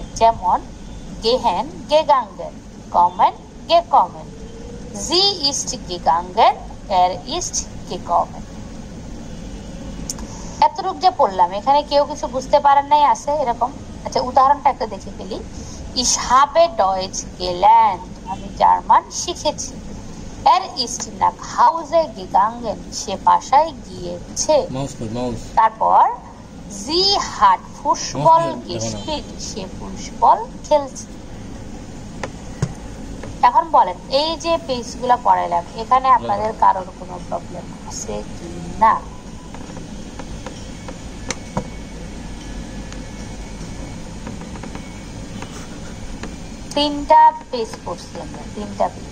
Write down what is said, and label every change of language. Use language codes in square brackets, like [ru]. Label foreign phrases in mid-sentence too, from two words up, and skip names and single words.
[de] যেমন gehen gegangen, kommen gekommen, sie ist gegangen, er ist gekommen. [bn] এতটুক যে পড়লাম, এখানে কেউ কিছু বুঝতে পারেন নাই আছে এরকম? আচ্ছা, উদাহরণটা একটা দেখে ফেলি। [de] Ich habe Deutsch gelernt, [bn] আমি জার্মান শিখেছি। [de] Er ist nach Hause gegangen, [bn] সে বাসায় গিয়েছে। [de] তারপর sie hat Fußball gespielt, [bn] সে ফুটবল খেলছে। এখন বলেন, এই যে পেজগুলো পড়াইলাম, এখানে আপনাদের কারোর কোনো প্রবলেম আছে কি না? তিনটা পেজ পড়ছি আমরা, তিনটা পেজ।